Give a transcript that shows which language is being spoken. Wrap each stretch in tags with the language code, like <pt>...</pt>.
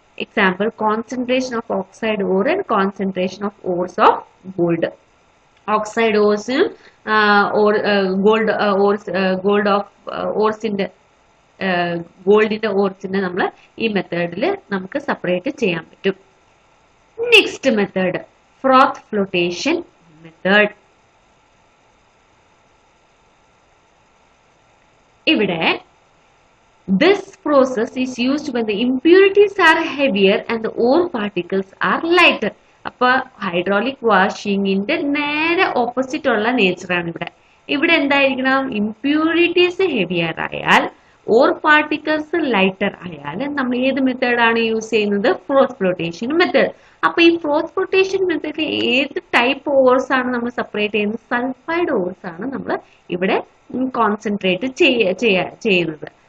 <en>Example, concentration of oxide ore and concentration of ores of gold. Oxide ores or gold of ores in the gold in the ores in the</en> <ml>ഈ മെത്തേഡിൽ നമുക്ക് separate ചെയ്യാൻ പറ്റും. Next method, ഫ്രോത്ത് flotation method. ഇവിടെ</ml> <en>this process is used when the impurities are heavier and the ore particles are lighter.</en> <ml>അപ്പോൾ hydraulic വാഷിങ്ങിന്റെ നേരെ opposite ഉള്ള നേച്ചറാണ് ഇവിടെ എന്തായിരിക്കണം, ഇംപ്യൂരിറ്റീസ് ഹെവിയർ ആയാൽ, ഓർ പാർട്ടിക്കിൾസ് ലൈറ്റർ ആയാൽ നമ്മൾ ഏത് മെത്തേഡാണ് യൂസ് ചെയ്യുന്നത്, ഫ്രോത്ത് ഫ്ലോട്ടേഷൻ മെത്തേഡ്. അപ്പൊ ഈ ഫ്രോത്ത് ഫ്ലോട്ടേഷൻ മെത്തേഡിൽ ഏത് ടൈപ്പ് ഓർസ് ആണ് നമ്മൾ സെപ്പറേറ്റ് ചെയ്യുന്നത്, സൾഫൈഡ് ഓർസ് ആണ് നമ്മൾ ഇവിടെ കോൺസെൻട്രേറ്റ് ചെയ്യുന്നത്.</ml>